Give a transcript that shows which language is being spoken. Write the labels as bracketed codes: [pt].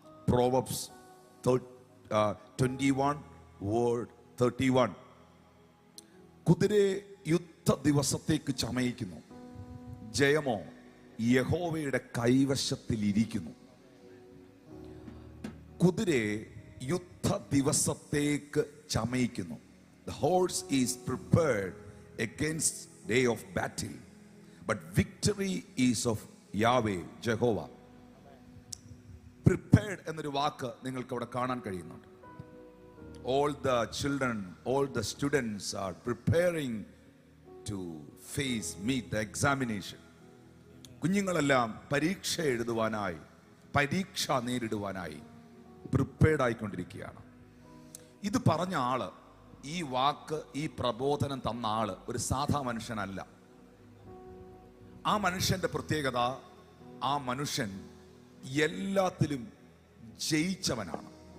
[en] Proverbs 21:31. [ml] കുതിരയെ യുദ്ധ ദിവസത്തേക്ക് ചമയിക്കുന്നു, ജയമോ യഹോവയുടെ കൈവശത്തിലിരിക്കുന്നു. കുതിരയെ യുദ്ധ ദിവസത്തേക്ക് ചമയിക്കുന്നു. [en] The horse is prepared against day of battle, but victory is of Yahweh, Jehovah. [ml] Prepared എന്നൊരു വാക്ക് നിങ്ങൾക്ക് അവിടെ കാണാൻ കഴിയുന്നുണ്ട്. [en] All the children, all the students are preparing to meet the examination. [ml] കുഞ്ഞുങ്ങളെല്ലാം പരീക്ഷ എഴുതുവാനായി, പരീക്ഷ നേരിടുവാനായി പ്രിപ്പയർഡ് ആയിക്കൊണ്ടിരിക്കുകയാണ്. ഇത് പറഞ്ഞ ആള്, ഈ വാക്ക്, ഈ പ്രബോധനം തന്ന ആള് ഒരു സാധാ മനുഷ്യനല്ല. ആ മനുഷ്യന്റെ പ്രത്യേകത, ആ മനുഷ്യൻ എല്ലാത്തിലും ജയിച്ചവനാണ്.